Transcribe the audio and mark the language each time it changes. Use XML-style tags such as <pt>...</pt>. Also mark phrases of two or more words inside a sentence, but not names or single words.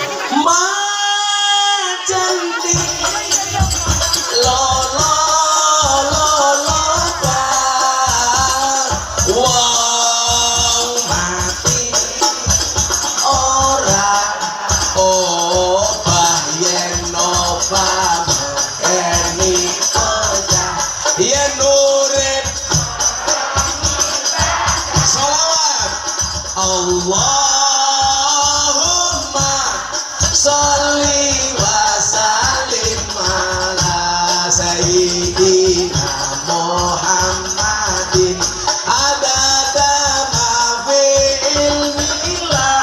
<jv>Majentik lo bang wong mati ora obah yen obah medeni bocah yen urip.</jv> <ar>Sholawat اللهم صل وسلم على سيدنا محمد عدد ما في علم الله.</ar>